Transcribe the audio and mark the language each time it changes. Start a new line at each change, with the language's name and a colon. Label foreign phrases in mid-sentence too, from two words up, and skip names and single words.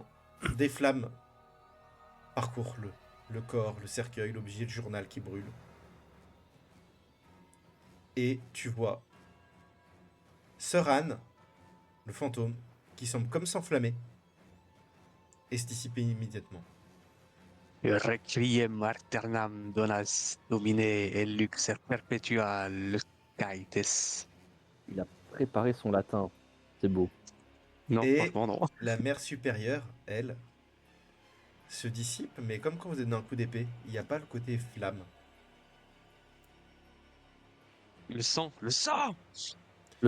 French: Des flammes parcourent le corps, le cercueil, l'objet, le journal qui brûle. Et tu vois Sœur Anne, le fantôme, qui semble comme s'enflammer et se dissiper immédiatement.
Latin: Requiem aeternam donas domine et lux perpetua luscites.
French: Il a préparé son latin. C'est beau. Non, Et franchement, non. la mère supérieure, elle, se dissipe, mais comme quand vous êtes dans un coup d'épée, il n'y a pas le côté flamme. Le sang, le sang! Le